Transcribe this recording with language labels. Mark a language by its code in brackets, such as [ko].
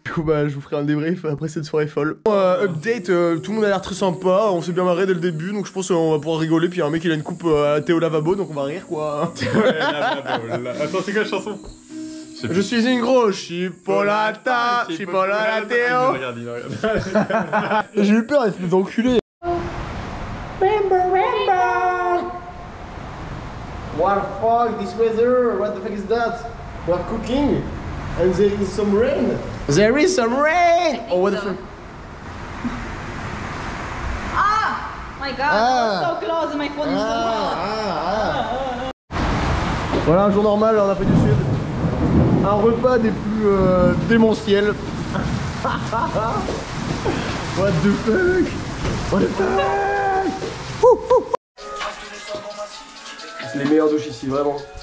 [fr] Du coup bah je vous ferai un débrief après cette soirée folle. Update, tout le monde a l'air très sympa, on s'est bien marré dès le début, donc je pense qu'on va pouvoir rigoler, puis il y a un mec qui a une coupe à thé au lavabo, donc on va rire quoi. Ouais, attends, c'est quoi la chanson? Je suis une grosse chipolata, chipolata Théo. J'ai eu peur, espèce d'enculé. [en] What the fuck, this weather, what the fuck is that? We're cooking, and there is some rain. There is some rain! Oh, what the fuck? Ah! My god, that was so close and my phone is so hot. [fr] Voilà, un jour normal en Afrique du Sud. Un repas des plus démentiels. [en] What the fuck? What the fuck? [fr] C'est les meilleures douches ici, vraiment.